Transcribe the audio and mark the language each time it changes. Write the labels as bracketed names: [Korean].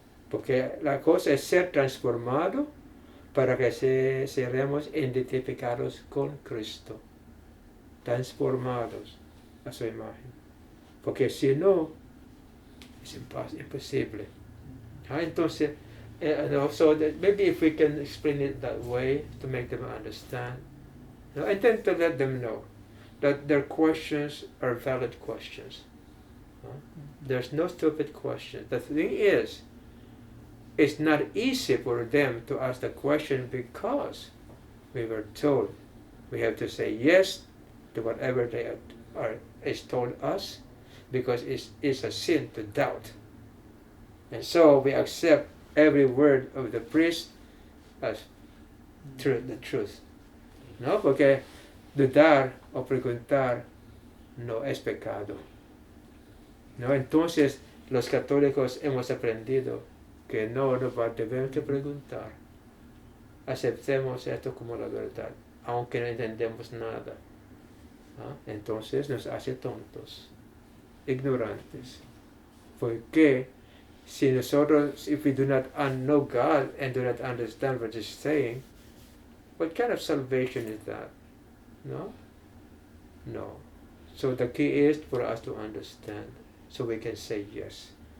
[Spanish] Porque la cosa es ser transformado para que seremos identificados con Cristo, transformados a su imagen. Porque si no, es imposible. Entonces, [English] so that maybe if we can explain it that way to make them understand, and then to let them know that their questions are valid questions. There's no stupid question. The thing is, it's not easy for them to ask the question because we were told we have to say yes to whatever is told us, because it's a sin to doubt. And so we accept every word of the priest as the truth. [Spanish] No, porque dudar o preguntar no es pecado. No, entonces los católicos hemos aprendido que no debemos que preguntar. Aceptemos esto como la verdad, aunque no entendemos nada. Entonces nos hace tontos, ignorantes. Porque si nosotros, [English] if we do not know God and do not understand what He's saying, what kind of salvation is that? No? No. So the key is for us to understand, so we can say yes.